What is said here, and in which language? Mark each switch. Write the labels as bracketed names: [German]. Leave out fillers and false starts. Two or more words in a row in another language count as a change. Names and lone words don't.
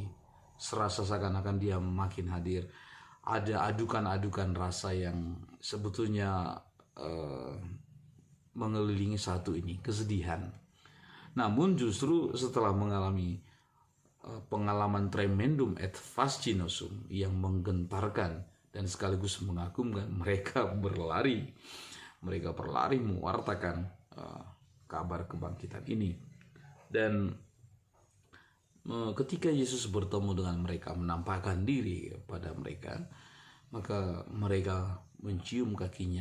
[Indonesian] Serasa seakan-akan dia makin hadir. Ada adukan-adukan rasa yang sebetulnya mengelilingi satu ini, kesedihan. Namun justru setelah mengalami pengalaman [Latin] tremendum et fascinosum [Indonesian] yang menggentarkan dan sekaligus mengagumkan, mereka berlari mewartakan kabar kebangkitan ini. Dan ketika Yesus bertemu dengan mereka, menampakkan diri kepada mereka, maka mereka mencium kakinya.